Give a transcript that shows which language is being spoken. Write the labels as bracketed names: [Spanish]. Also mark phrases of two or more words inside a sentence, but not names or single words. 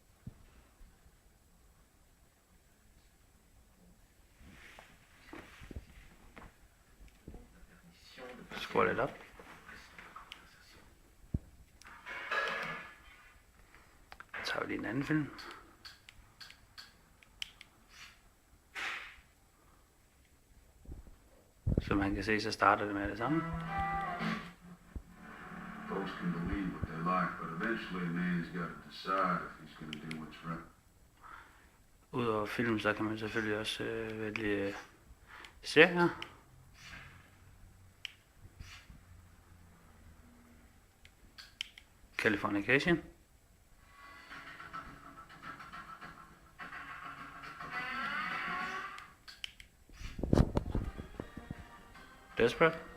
[Danish] Skruer lidt op. Så tager vi lige en anden film. Som man kan se, så starter det med det samme. [English] Folks can believe what they like, but eventually a man's got to decide if he's going to do what's right. [Danish] Udover film, så kan man selvfølgelig også vælge serier. Californication. Desperate.